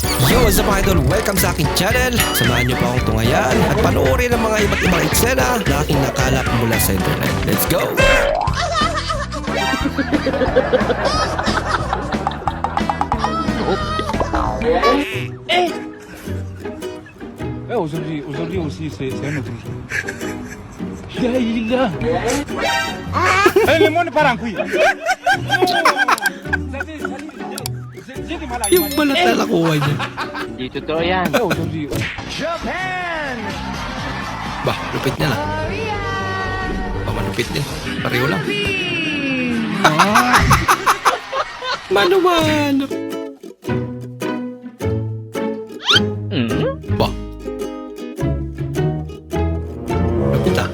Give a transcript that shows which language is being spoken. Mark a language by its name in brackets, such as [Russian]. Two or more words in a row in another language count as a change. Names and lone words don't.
[English] Yo, what's up [Filipino] mga idol? Welcome sa aking channel. Samahan niyo po akong tungayan at panoorin ang mga iba't ibang eksena na aking nakalap mula sa internet. [English] Let's go! [French] Eh, aujourd'hui aussi, c'est un autre jour. [Arabic] Ya ilah. [French] Eh, le monde part en couille. [Filipino] Yung balat na nakuha niya. Hindi totoo yan. [French] Eh, aujourd'hui. Bah, [Filipino] lupit niya lang. Pamalupit din. Pareho lang. Mano-mano. Bah. Lupit ah.